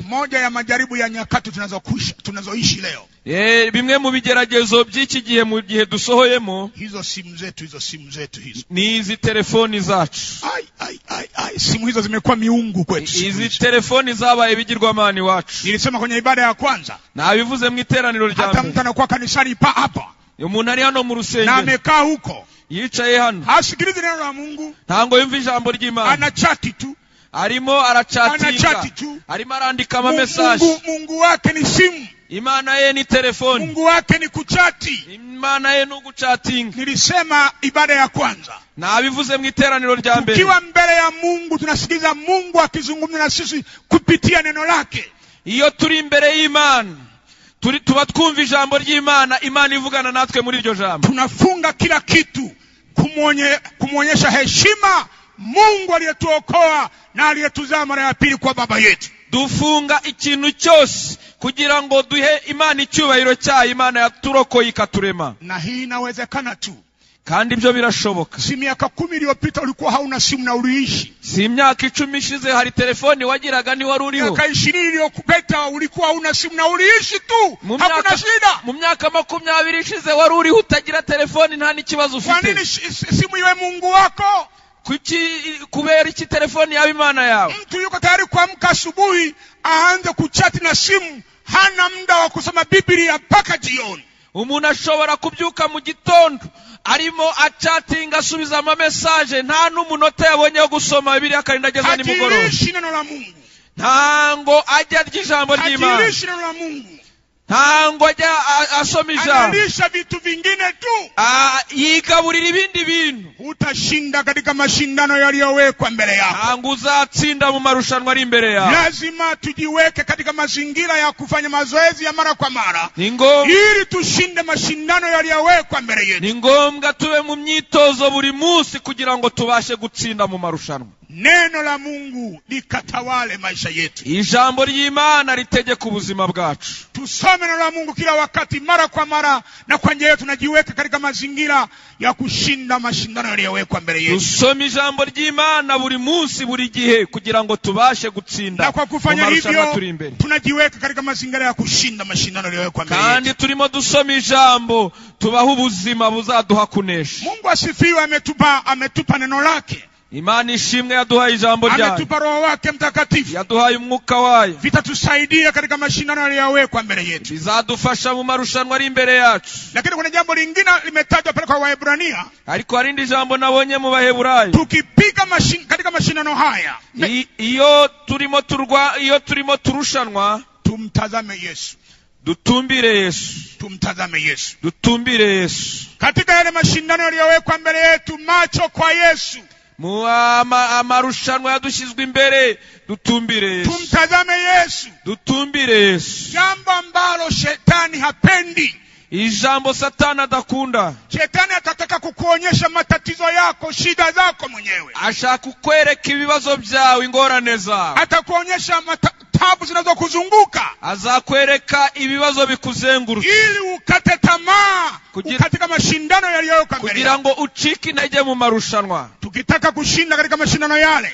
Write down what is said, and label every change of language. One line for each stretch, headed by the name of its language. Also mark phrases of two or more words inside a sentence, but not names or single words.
Swahili: Moja ya majaribu ya nyakati tunazoishi leo,
Kinyarwanda: bimwe mu bigeragezo by'iki gihe mu gihe dusohoyemo,
Swahili: hizo simu zetu hizo
Kinyarwanda: ni izi telefoni zacu.
Swahili: Simu hizo zimekuwa miungu kwetu.
Kinyarwanda: Izi telefoni zabaye bigirwamani wacu.
Swahili: Nilisema kwenye ibada ya kwanza,
Kinyarwanda: na bivuze mu iteraniro rya mbere,
Swahili: hata mtu anakuwa kanisani hapa,
Kinyarwanda: umuntu ari hano mu rusengero
Swahili: na amekaa huko,
Kinyarwanda: yicaye hano,
Swahili: hasikilizi neno la Mungu,
Kinyarwanda: ntango yumva ijambo ry'Imana,
Swahili: anachati tu,
Kinyarwanda: arimo arachatinga, arimo arandika ama message.
Swahili: Mungu wake ni simu,
Kinyarwanda: Imana ye ni telefoni,
Swahili: Mungu wake ni kuchati,
Kinyarwanda: Imana ye ni kuchatinga.
Swahili: Nilisema ibada ya kwanza,
Kinyarwanda: na bivuze mu iteraniro rya mbere,
Swahili: tukiwa mbele ya Mungu tunasikiliza Mungu akizungumza na sisi kupitia neno lake.
Kinyarwanda: Iyo turi imbere y'Imana tuba twumva ijambo ry'Imana, Imana ivugana natwe muri iryo jambo.
Swahili: Tunafunga kila kitu kumuonyesha heshima Mungu aliyetuokoa na aliyetuzaa mara ya pili kwa baba yetu.
Kinyarwanda: Dufunga ikintu cyose kugira ngo duhe Imana icyubahiro cyayo, Imana yaturokoye ikaturema.
Swahili: Na hii inawezekana tu,
Kinyarwanda: kandi ibyo birashoboka.
Swahili: Si miaka 10 iliyopita ulikuwa hauna simu na uliishi.
Kinyarwanda: Si myaka 10 ishize hari telefoni wagiraga ni wari uriho.
Swahili: Miaka 20 iliyopita ulikuwa hauna simu na uliishi tu, hakuna shida.
Kinyarwanda: Mu myaka 20 ishize wari uriho utagira telefoni, nta n'ikibazo ufite.
Swahili: Kwa nini simu iwe Mungu wako?
Kinyarwanda: Kubera iki telefoni yawe Imana yawe?
Swahili: Mtu yuko tayari kuamka asubuhi aanze kuchati na simu, hana muda wa kusoma Biblia mpaka jioni.
Kinyarwanda: Umuntu ashobora kubyuka mu gitondo arimo achatinga, asubiza ama message, nta n'umunota yabonye wo gusoma Biblia akarinda ageza ni mugoroba.
Swahili: Hajirishi neno la Mungu,
Kinyarwanda: ntango ajya ry'ijambo ry'Imana,
Swahili: hajirishi neno la Mungu,
Kinyarwanda: ntango ajya asoma ijambo,
Swahili: analisha vitu vingine tu,
Kinyarwanda: yigaburira ibindi bintu.
Swahili: Utashinda katika mashindano yaliyowekwa mbele yako.
Kinyarwanda: Ntango uzatsinda mu marushanwa ari imbere yawe.
Swahili: Lazima tujiweke katika mazingira ya kufanya mazoezi ya mara kwa mara, ili tushinde mashindano yaliyowekwa mbele yetu.
Kinyarwanda: Ni ngombwa tube mu myitozo buri munsi kugira ngo tubashe gutsinda mu marushanwa.
Swahili: Neno la Mungu likatawale maisha yetu.
Kinyarwanda: Ijambo ry'Imana ritegeka ubuzima bwacu.
Swahili: Tusome neno la Mungu kila wakati, mara kwa mara, na kwa njia yetu tunajiweka katika mazingira ya kushinda mashindano yaliyowekwa mbele yetu.
Kinyarwanda: Tusome ijambo ry'Imana buri munsi buri gihe kugira ngo tubashe gutsinda.
Swahili: Na kwa kufanya hivyo tunajiweka katika mazingira ya kushinda mashindano yaliyowekwa mbele yetu.
Kinyarwanda: Kandi turimo dusoma ijambo tubaho ubuzima buzaduha kunesha.
Swahili: Mungu asifiwe, ametupa neno lake.
Kinyarwanda: Imana ishimwe yaduhaye ijambo ryayo,
Swahili: ametupa Roho wake Mtakatifu,
Kinyarwanda: yaduhaye umwuka wayo.
Swahili: Vitatusaidia katika mashindano yaliyowekwa mbele yetu,
Kinyarwanda: bizadufasha mu marushanwa ari imbere yacu.
Swahili: Lakini kuna jambo lingine limetajwa pale kwa Waebrania,
Kinyarwanda: ariko harindi jambo nabonye mu Baheburayo.
Swahili: Tukipiga katika mashindano haya,
Kinyarwanda: iyo turimo turushanwa,
Swahili: tumtazame Yesu,
Kinyarwanda: dutumbire Yesu,
Swahili: tumtazame Yesu,
Kinyarwanda: dutumbire Yesu.
Swahili: Katika yale mashindano yaliyowekwa mbele yetu, macho kwa Yesu.
Kinyarwanda: Amarushanwa yadushizwe imbere, dutumbire Yesu,
Swahili: tumtazame Yesu,
Kinyarwanda: dutumbire Yesu.
Swahili: Jambo ambalo shetani hapendi,
Kinyarwanda: ijambo Satani adakunda.
Swahili: Shetani atataka kukuonyesha matatizo yako, shida zako mwenyewe,
Kinyarwanda: ashaka kukwereka ibibazo byawe, ingorane zawe,
Swahili: atakuonyesha tabu zinazokuzunguka,
Kinyarwanda: azakwereka ibibazo bikuzenguruka,
Swahili: ili ukate tamaa katika mashindano yaliyowekwa mbele,
Kinyarwanda: kugira ngo ucike intege mu marushanwa.
Swahili: Tukitaka kushinda katika mashindano yale,